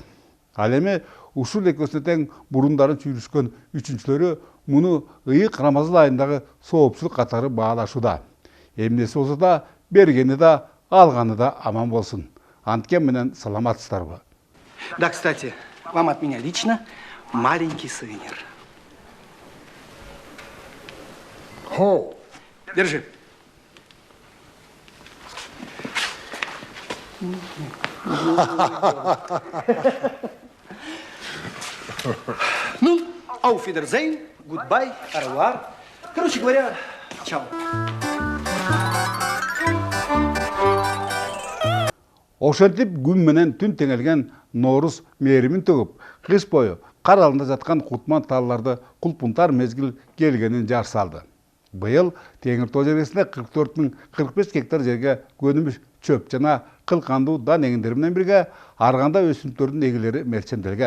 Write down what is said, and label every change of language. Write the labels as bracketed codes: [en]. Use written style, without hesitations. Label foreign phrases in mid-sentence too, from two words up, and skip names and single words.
[ky] Ал эми ушул экөөсүнө тең бурундары чүйрүшкөн үчүнчүлөрү муну ыйык Рамазан айындагы соопчулук катары баалашууда. Эмнеси болсо да, бергени да, алганы да аман болсун. Анткен менен саламатсыздарбы? [ru] Да, кстати, вам от меня лично маленький сувенир. Хоу. Держи. Ну, [de] auf Wiedersehen, [ru] goodbye, [fr] au revoir. [ru] Короче говоря, чао. [ky] Ошентип күн менен түн теңелген Ноорус мээримин төгүп, кыш бою кар алында жаткан кутман таалларды кулпунтар мезгил келгенин жар салды. Быйыл Теңир Тоо жересинде 44.045 гектар жерге көнүмүш чөп жана кылкандуу дан эгиндери менен бирге ар кандай өсүмдүктөрдүн эгелери мерченделген.